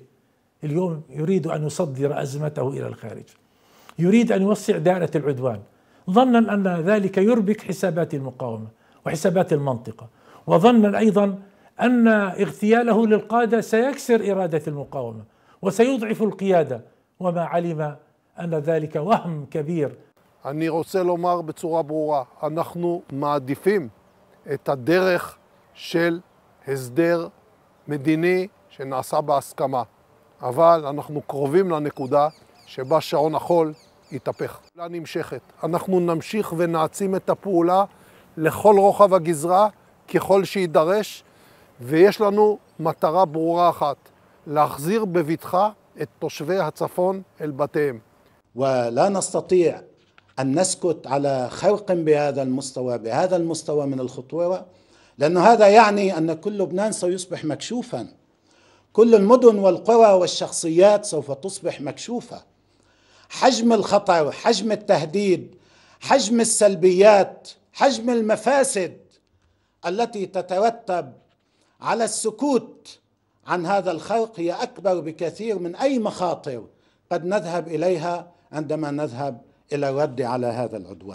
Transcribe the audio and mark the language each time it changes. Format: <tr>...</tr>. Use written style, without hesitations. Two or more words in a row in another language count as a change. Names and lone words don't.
<ar>اليوم يريد أن يصدر أزمته إلى الخارج، يريد أن يوسع دائرة العدوان ظنا أن ذلك يربك حسابات المقاومة وحسابات المنطقة، وظنا أيضا أن اغتياله للقادة سيكسر إرادة المقاومة وسيضعف القيادة، وما علم أن ذلك وهم كبير.</ar> <he>אני רוצה לומר בצורה ברורה, אנחנו מעדיפים את הדרך של הסדר מדיני שנעשה בהסכמה, אבל אנחנו קרובים לנקודה שבה שעון החול יתהפך. הפעולה נמשכת. אנחנו נמשיך ונעצים את הפעולה לכל רוחב הגזרה ככל שידרש, ויש לנו מטרה ברורה אחת, להחזיר בבטחה את תושבי הצפון אל בתיהם.</he> <ar>ولا نستطيع أن نسكت على خرق بهذا المستوى من الخطورة، لأن هذا يعني أن كل لبنان سيصبح مكشوفا، كل المدن والقرى والشخصيات سوف تصبح مكشوفة. حجم الخطر، حجم التهديد، حجم السلبيات، حجم المفاسد التي تترتب على السكوت عن هذا الخرق هي أكبر بكثير من أي مخاطر قد نذهب إليها عندما نذهب إلى الرد على هذا العدوان.</ar>